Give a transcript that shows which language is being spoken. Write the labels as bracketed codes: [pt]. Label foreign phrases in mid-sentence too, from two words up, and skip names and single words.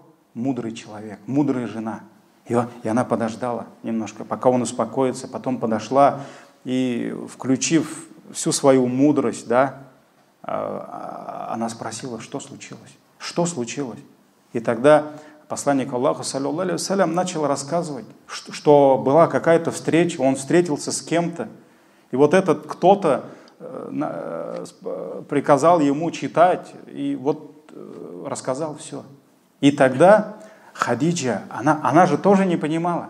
[ru] Мудрый человек, мудрая жена. И она подождала немножко, пока он успокоится, потом подошла и, включив всю свою мудрость, да, она спросила: что случилось? Что случилось? И тогда посланник Аллаха, [ar] صلى الله عليه وسلم, [ru] начал рассказывать, что была какая-то встреча, он встретился с кем-то, и вот этот кто-то приказал ему читать, и вот рассказал все. И тогда Хадиджа, она же тоже не понимала.